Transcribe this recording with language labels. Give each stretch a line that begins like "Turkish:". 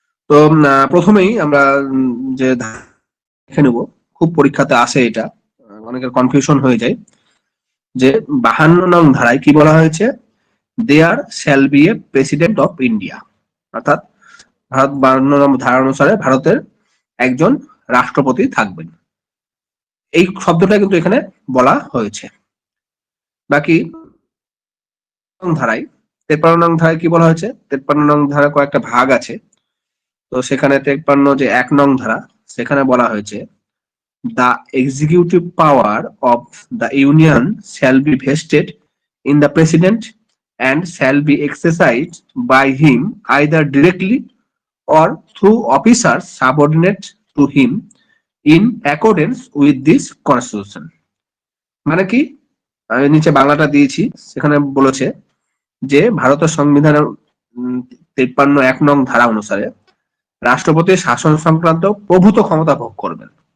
Bangla: তো প্রথমেই আমরা যে দেখে নেব, খুব পরীক্ষাতে আসে এটা, অনেকের কনফিউশন হয়ে যায় যে 52 নং ধারায় কি বলা হয়েছে,
English: there shall be a president of India,
Bangla: অর্থাৎ ভারত 52 নম্বর ধারা অনুসারে ভারতের একজন রাষ্ট্রপতি থাকবেন। এই শব্দটা কিন্তু এখানে বলা হয়েছে। বাকি ধারায় 53 নং ধারায় কি বলা হয়েছে, 53 নং ধারা কয়েকটা ভাগ আছে। তো সেখানে 53 যে 1 নং ধারা, সেখানে বলা হয়েছে
English: the executive power of the union shall be vested in the president and shall be exercised by him either directly or through officers subordinate to him in accordance with this constitution.
Bangla: মানে কি, আমি নিচে বাংলাটা দিয়েছি, সেখানে বলেছে যে ভারতের সংবিধানের 53 1 নং ধারা অনুসারে রাষ্ট্রপতি শাসন সংক্রান্ত প্রভূত ক্ষমতা ভোগ করবেন।